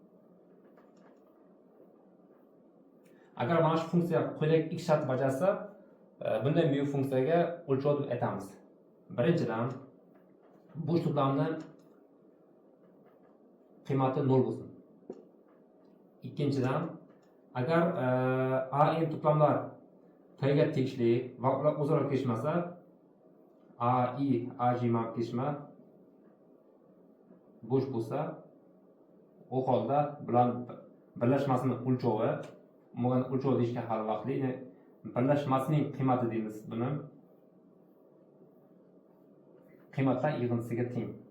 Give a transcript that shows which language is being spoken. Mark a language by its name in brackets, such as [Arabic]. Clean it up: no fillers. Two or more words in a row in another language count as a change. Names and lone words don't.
[Uzbek] Agar mana shu funksiya quyidagi x shart bajarsa, bunday mu funksiyaga o'lchov deb aytamiz. Birinchidan, bu to'plamni qiymati 0 bo'lsin. Ikkinchidan, agar a n to'plamlar t ga tegishli va ular o'zaro kesishmasa, a i a j bilan kesishma bo'sh bo'lsa, u holda bular birlashmasining o'lchovi, bo'lgan o'lchov deyishga hali vaqtli, birlashmasining qiymati deymiz buni. Qiymatlar yig'intisiga teng.